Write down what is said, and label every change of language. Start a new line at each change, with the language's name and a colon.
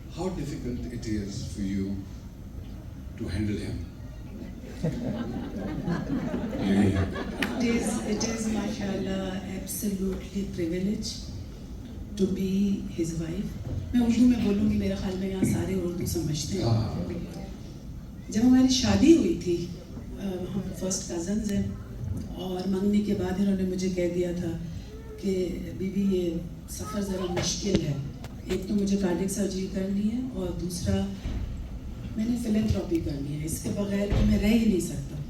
English: How difficult it is for you to handle him? It is mashallah absolutely privilege to be his wife.
Urdu: میں اردو میں بولوں گی, میرے خیال میں یہاں سارے اردو سمجھتے ہیں. جب ہماری شادی ہوئی تھی, ہم فرسٹ کزنز ہیں, اور منگنی کے بعد انہوں نے مجھے کہہ دیا تھا کہ بیوی یہ سفر ذرا مشکل ہے, ایک تو مجھے کارڈک سرجری کرنی ہے اور دوسرا میں نے فلینتھراپی کرنی ہے, اس کے بغیر تو میں رہ ہی نہیں سکتا.